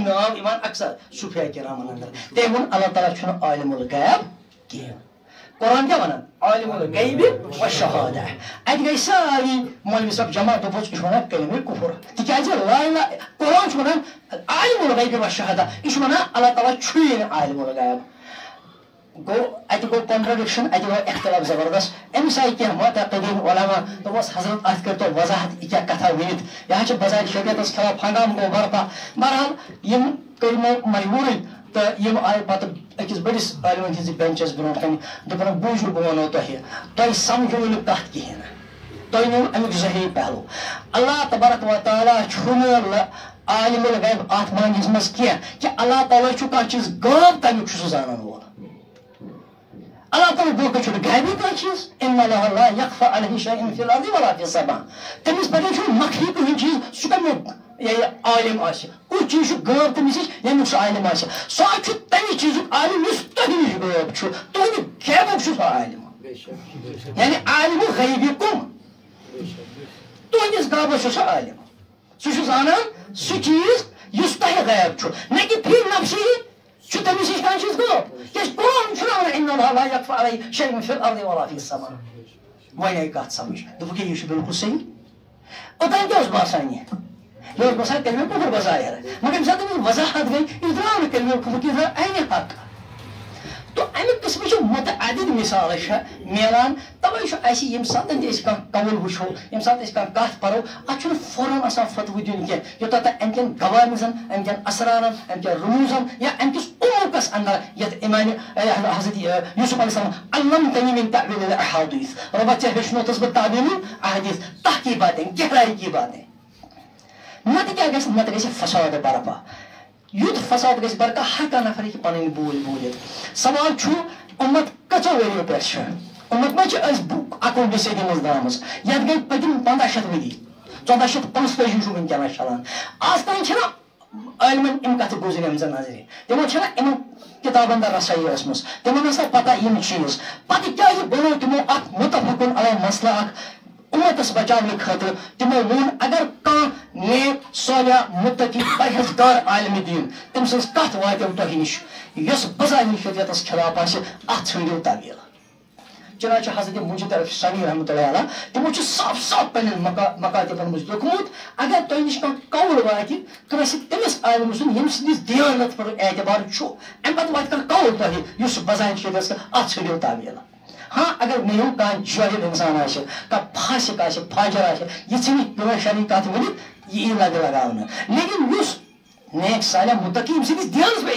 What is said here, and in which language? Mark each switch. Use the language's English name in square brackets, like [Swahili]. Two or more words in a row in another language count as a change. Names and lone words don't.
[Kashmiri] ناو یِوان اکثر صوفیا کرامن اندر تٔمۍ ووٚن اللہ تعالیٰ چھُنہٕ عالم الغیب کینٛہہ قرآن کیٛاہ ونان [Arabic] عالم الغیب والشہادہ [Kashmiri] اتہِ گٔے ساری مولوی صٲب جمع دوٚپُس یہِ چھُ ونان کلمہ کُفر تِکیٛازِ لا اله قرآن چھُ ونان [Arabic] عالم الغیب والشہادہ [Kashmiri] یہِ چھُ ونان اللہ تعالیٰ چھُیی نہٕ عالم الغیب گوٚو اتہِ گوٚو کانٹرڈکشن اتہِ گوٚو اختلاف زبردست أمِس آیہِ کینٛہہ معتقدیٖن علما دوٚپمس حضرت اتھ کٔرۍتو وضاحت یہِ کیٛاہ کتھا ؤنِتھ یہِ حظ چھِ بظاہر شریعتس خلاف ہنگام گوٚو برپا بہرحال یِم کٔرۍ مےٚ مجبوٗرٕے تہٕ یِم آیہِ پتہٕ أکِس بٔڑِس عالمن ہِنٛزِ بینچس برونٛٹھ کنہِ دوٚپُن بوٗزِو بہٕ ونو تۄہہِ تۄہہِ سمجھو نہٕ کتھ کِہینۍ نہٕ تۄہہِ نِیو امیُک ظٲہری پہلو اللہ تبارک و تعالیٰ چھُنہٕ عالم الغیب اتھ معنیَس منٛز کینٛہہ کہِ اللہ تعالیٰ چھُ کانٛہہ چیٖز غٲب تمیُک چھُ سُہ زانن وول اللہ تعالیٰ برونٛہہ چھُنہٕ غیبی کانٛہہ چیٖز [Arabic] ان اللہ لا یخفی علیہ شیء فی الارض ولا فی السماء [Kashmiri] تٔمِس پٮ۪ٹھ چھُنہٕ مخفی کٕہٕنۍ چیٖز سُہ کمیُک عالم آسہِ کُس چیٖز چھُ غٲب تٔمِس نِش ییٚمیُک سُہ عالم آسہِ سُہ حظ چھُ تمہِ چیٖزُک عالم یُس تۄہہِ نِش غٲب چھُ تُہنٛدِ غیبُک چھُ سُہ عالم یعنی عالم غیبی کُم تُہنٛدِس غٲبس چھُ سُہ عالم سُہ چھُ زانان سُہ چیٖز یُس تۄہہِ غٲب چھُ نہ کہِ [Arabic] فی نفسی [Kashmiri] چھُ تٔمِس نِش کانٛہہ چیٖز غٲب کیٛازِ قرآن چھُنہ ونان [Arabic] ان اللہ لا یخفی علیہ شیء فی الارض ولا فی السماء [Kashmiri] وۄنۍ آیہِ کتھ سمجھ دوٚپُکھ یہِ چھُ بالکل صحیح اوٚتام کیٛاہ اوس باسان یہِ اوس باسان کلمہ کُفر بظاہر مگر ییٚمہِ ساتہٕ أمِس وضاحت گٔے یہِ درٛاو نہٕ کلمہ کُفر کینٛہہ یہِ درٛاو عینہِ حق تو امہِ قٕسمٕچ متعدد مثالہٕ چھےٚ میلان تَوَے چھُ اَسہِ ییٚمہِ ساتہٕ تہِ أسۍ کانٛہہ قول وٕچھو ییٚمہِ ساتہٕ أسۍ کانٛہہ کتھ پرو اتھ چھُنہٕ فوراً آسان فتوٕ دیُن کینٛہہ یوٚتام تام امہِ کٮ۪ن گوامِزن امہِ کٮ۪ن اسرارن امہِ کٮ۪ن رموٗزن یا امہِ کِس عموٗقس اندر یتھ اِمامِ حضرت یوٗسف [Arabic] علیہ السلام علمتنی من تعویل الاحادیث [Kashmiri] رۄبا ژےٚ ہیٚچھنوتھس بہٕ تعویل احادیث تتھ [Urdu] کی باتیں گہرائی کی باتیں [Kashmiri] نتہٕ کیٛاہ گژھِ نتہٕ گژھِ فساد برپا یُتھ فساد گژھِ برپا ہر کانٛہہ نفر ہیٚکہِ پنٕنۍ بوٗلۍ بوٗلِتھ سوال چھُ اُمت کٔژو ؤرۍیو پٮ۪ٹھ چھِ اُمت ما چھِ أسۍ 21 صدی منٛز درٛامٕژ یتھ گٔے پٔتِم 1500 ؤری 1445 چھُ وٕنکیٚنس چلان آز تام چھِنہ عٲلمن یِم کتھٕ گُزریمژٕ نظرِ تِمن چھنہ یِمن کِتابن در رسٲیی ٲسمٕژ تِمن ٲس نہٕ پتہ یِم چیٖز پتہٕ کیٛازِ بنوو تِمو اکھ مُتفقُن علیہ مسلہٕ اکھ اُمتس بچاونہٕ خٲطرٕ تِمو ووٚن اگر کانٛہہ نیک صالح مُتقی پرہیزگار عالمِ دیٖن تٔمۍ سٕنٛز کتھ واتیو تۄہہِ نِش یۄس بظاہر شریعتس خلاف آسہِ اتھ ژھٲنٛڈِو تعویل چنانچہ حضرت مجد الفسانی [Arabic] رحمۃ اللہ علیہ [Kashmiri] تمو صاف صاف پنن مکاتبن مز لیکھمت اگر تہ نش قول واتہ کٲنٛسہِ تٔمِس عالمہِ سُنٛد ییٚمہِ سٕنٛدِس دیانت پٮ۪ٹھ اعتبار چھُ امہِ پتہٕ واتہِ کانٛہہ قول تۄہہِ یُس بظاہر چھُ دَس اتھ ژھٕنِو تعویٖل ہاں اگر مےٚ ہیوٗ کانٛہہ جٲہِل اِنسان آسہِ کانٛہہ فاسق آسہِ فاجر آسہِ یہِ ژھٕنہِ پیٚوان شرعی کتھ ؤنِتھ یہِ یی لگہِ لگاونہٕ لیکن یُس نیک صالح متقی ییٚمہِ سٕنٛدِس دیانس پٮ۪ٹھ